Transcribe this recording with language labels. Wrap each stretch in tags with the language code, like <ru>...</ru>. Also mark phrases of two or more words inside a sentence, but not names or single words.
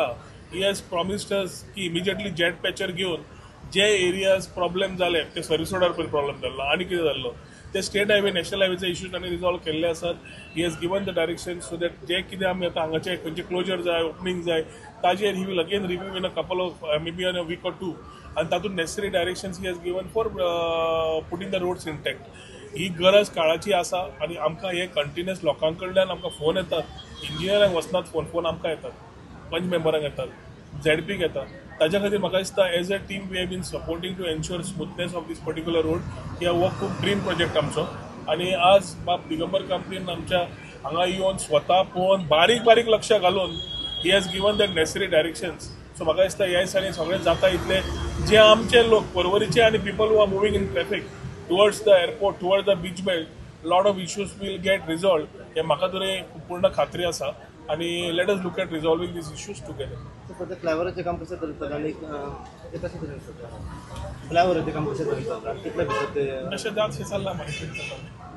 <en>he has promised us</en> <kok>की</kok> <en>immediately jet patcher</en> <kok>घेवन जे</kok> <en>areas problem</en> <kok>जाले ते सर्विस रोडार पयलीं प्रॉब्लेम जाल्लो आनी कितें जाल्लो ते</kok> <en>state highway national highway-che issues</en> <kok>तांणी रिजॉल्व केल्ले आसात.</kok> <en>he has given the direction so that</en> <kok>जे कितें आमी आतां हांगाचे खंयचे क्लोजर जाय ओपनिंग जाय ताजेर</kok> <en>he will again review in a couple of maybe in a week or two</en> <kok>आनी तातूंत</kok> <en>necessary directions he has given for putting the roads intact.</en> <kok>ही गरज काळाची आसा आणि आमकां हे कंटिन्युअस लोकां कडल्यान आमकां फोन येतात. इंजिनियरांक वचनात फोन आमकां येतात पंच मेंबरांक येतात झेडपीक येतात. ताज्या खातीर म्हाका दिसता</kok> <en>as a team we have been supporting to ensure smoothness of this particular road.</en> <kok>कित्याक हो खूब</kok> <en>dream project</en> <kok>आमचो आणि आज बाब दिगंबर कंपनीन आमच्या हांगा येवन स्वता पळोवन बारीक बारीक लक्ष घालून</kok> <en>he has given that necessary directions.</en> <kok>सो म्हाका दिसता ह्या दिसांनी सगळें जाता इतले जे आमचे लोक परवरीचे आनी</kok> <en>people who are moving in traffic towards the airport towards the beach belt lot of issues will get resolved</en> <kok>हे म्हाका तरी पूर्ण खात्री आसा आणि</kok> <en>let us look at resolving these issues together.</en> <kok>फ्लायओव्हरचे काम कशें करतात आणि ते कशें तरेन करतात फ्लायओव्हरचे काम कशें करतात कितले भितर ते अशें जात हे चल्लां माहिती</kok>